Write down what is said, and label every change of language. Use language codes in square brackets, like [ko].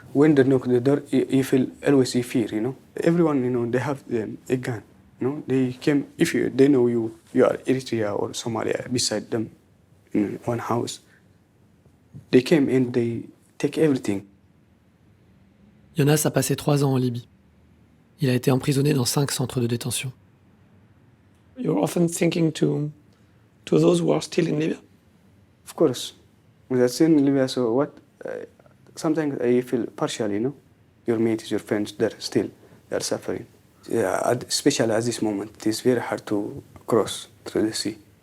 [en] When they knock the door, you feel always in fear, you know. Everyone, you know, they have a gun, you know. They came, they know you are Eritrea or Somalia beside them in one house. They came and they take everything. [fr] Jonas a passé 3 ans en Libye. Il a été emprisonné dans 5 centres de détention. [en] You're often thinking to those who are still in Libya? Of course. We're still in Libya, so what? Sometimes I feel partial, you know. Your mates, your friends, they're suffering. Yeah, especially at this moment, it is very hard to cross through the sea.